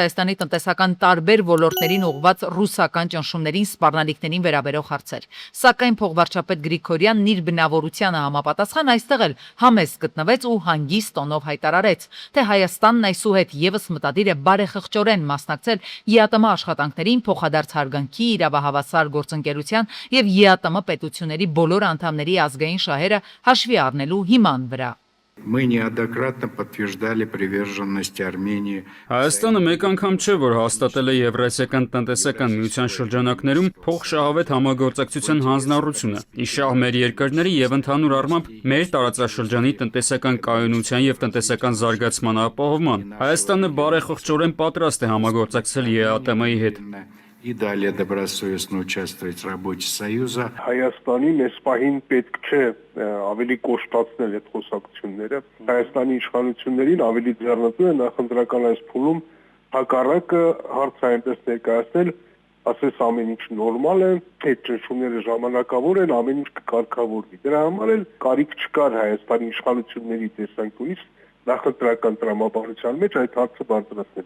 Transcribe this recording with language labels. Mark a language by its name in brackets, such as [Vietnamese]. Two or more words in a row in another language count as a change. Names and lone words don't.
[Armenian] Հայաստանի տնտեսական տարբեր ոլորտներին ուղղված ռուսական ճնշումներին, սպառնալիքներին վերաբերող հարցեր։ Սակայն փոխվարչապետ Գրիգորյանն իր բնավորությանը համապատասխան այստեղ էլ համեստ գտնվեց ու հանգիստ տոնով հայտարարեց, թե Հայաստանն այսուհետ եւս մտադիր է բարեխղճորեն մասնակցել ԵԱՏՄ աշխատանքներին, փոխադարձ հարգանքի, իրավահավասար գործընկերության եւ ԵԱՏՄ պետությունների բոլոր անդամների ազգային շահերը հաշվի առնելու հիման վրա։ [Russian] Мы неоднократно подтверждали приверженность Армении. [Armenian] Հայաստանը մեկ անգամ չէ, որ հաստատել է Եվրասիական տնտեսական միության շրջանակներում փոխշահավետ համագործակցության հանձնառությունը, իշահ մեր երկրների եւ ընդհանուր առմամբ մեր տարածաշրջանի տնտեսական կայունության եւ տնտեսական զարգացման ապահովման։ Հայաստանը բարեխղճորեն պատրաստ է համագործակցել ԵԱՏՄ-ի հետ։ [Russian] И далее добросовестно участвовать в работе Союза. [Armenian] Հայաստանին այս պահին պետք չէ ավելի կոշտացնել այդ խոսակցությունները։ Հայաստանի իշխանություններին ավելի ձեռնտու է նախընտրական այս փուլում հակառակը հարցը այնպես ներկայացնել, ասես ամեն ինչ նորմալ է, այդ ճնշումները ժամանակավոր են, ամեն ինչ կկարգավորվի։ Դրա համար էլ կարիք չկար Հայաստանի իշխանությունների տեսանկյունից նախընտրական տրամաբանության մեջ այդ հարցը բարձրացնել։